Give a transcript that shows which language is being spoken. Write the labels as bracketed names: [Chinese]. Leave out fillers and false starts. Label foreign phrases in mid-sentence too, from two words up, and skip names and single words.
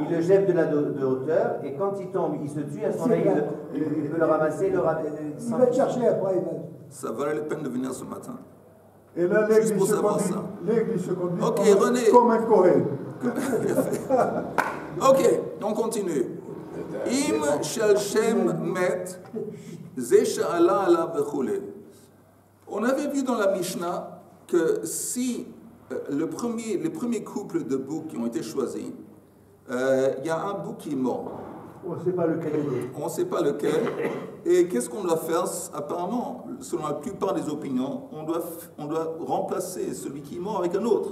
[French] il le jette de hauteur, et quand il tombe, il se tue, à ce moment-là, il peut le ramasser, Il va te chercher après. Il va... Ça valait la peine de venir ce matin. Et là, l'aigle, Juste il pour se savoir conduit. ça. L'aigle, il se conduit Ok, comme, René. comme un Cohen. Ok, on continue. [Hebrew] אם של שם מת, זה שאלה עליו וכולי. [French] On avait vu dans la Mishnah que si les premiers couples de boucs qui ont été choisis, il y a un bouc qui est mort. On ne sait pas lequel il est. On ne sait pas lequel. Et qu'est-ce qu'on doit faire? Apparemment, selon la plupart des opinions, on doit remplacer celui qui est mort avec un autre.